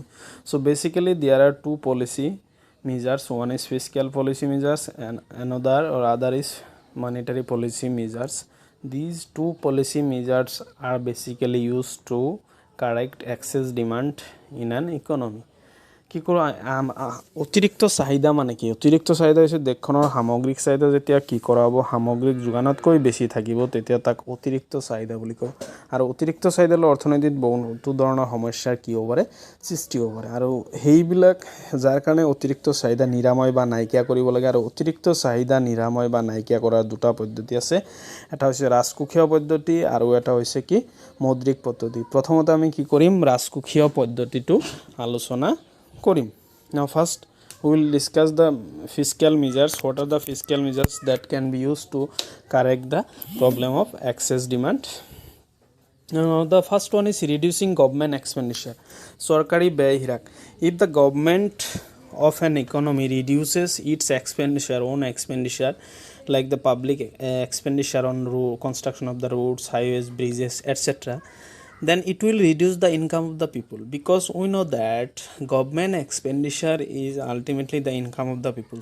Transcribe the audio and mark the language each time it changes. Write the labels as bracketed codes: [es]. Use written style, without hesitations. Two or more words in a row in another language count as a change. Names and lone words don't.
[en] So basically there are two policy measures. One is fiscal policy measures and other is monetary policy measures. These two policy measures are basically used to correct excess demand in an economy. [as] কি কৰোঁ অতিৰিক্ত চাহিদা মানে কি? অতিৰিক্ত চাহিদা হৈছে দেশখনৰ সামগ্ৰিক চাহিদা যেতিয়া কি কৰা হ'ব, সামগ্ৰিক যোগানতকৈ বেছি থাকিব, তেতিয়া তাক অতিৰিক্ত চাহিদা বুলি কওঁ। আৰু অতিৰিক্ত চাহিদালৈ অৰ্থনীতিত বহুতো ধৰণৰ সমস্যাৰ কি হ'ব পাৰে, সৃষ্টি হ'ব পাৰে। আৰু সেইবিলাক যাৰ কাৰণে অতিৰিক্ত চাহিদা নিৰাময় বা নাইকিয়া কৰিব লাগে। আৰু অতিৰিক্ত চাহিদা নিৰাময় বা নাইকিয়া কৰাৰ দুটা পদ্ধতি আছে। এটা হৈছে ৰাজকোষীয় পদ্ধতি আৰু এটা হৈছে কি মৌদ্ৰিক পদ্ধতি। প্ৰথমতে আমি কি কৰিম, ৰাজকোষীয় পদ্ধতিটো আলোচনা করিম। [en] Now first we will discuss the fiscal measures. What are the fiscal measures that can be used to correct the problem of excess demand? Now the first one is reducing government expenditure. [as] সরকারি ব্যয় হ্রাস. [en] If the government of an economy reduces its expenditure, own expenditure, like the public expenditure on construction of the roads, highways, bridges, etc., then it will reduce the income of the people, because we know that government expenditure is ultimately the income of the people.